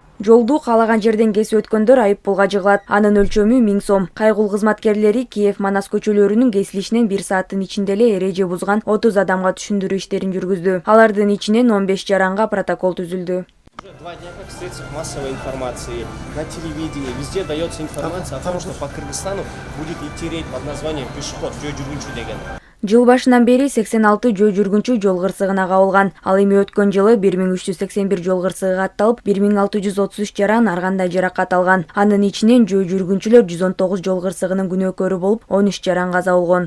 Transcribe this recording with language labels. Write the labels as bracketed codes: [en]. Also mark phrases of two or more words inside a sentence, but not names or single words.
[ky] Жолду каалаган жерден кесип өткөндөр айыппулга жыгылат. Анын өлчөмү 1000 сом. Кайгул кызматкерлери Киев-Манас көчөлөрүнүн кесилишинен 1 сааттын ичинде эле эреже бузган 30 адамга түшүндүрүү иштерин жүргүздү. Алардын ичинен 15 жаранга протокол түзүлдү. [ru] Уже 2 дня как в средствах массовой информации, на телевидении, везде дается информация о том, что по Кыргызстану будет идти рейд под названием «Пешеход» [ky] жөө жүргүнчү деген. Жыл башынан бери 86 жөө жүргүнчү жол кырсыгына кабылган. Ал эми өткөн жылы 1381 жол кырсыгы катталып, 1633 жаран ар кандай жаракат алган. Анын ичинен жөө жүргүнчүлөр 119 жол кырсыгынын күнөөкөрү болуп, 13 жаран каза болгон.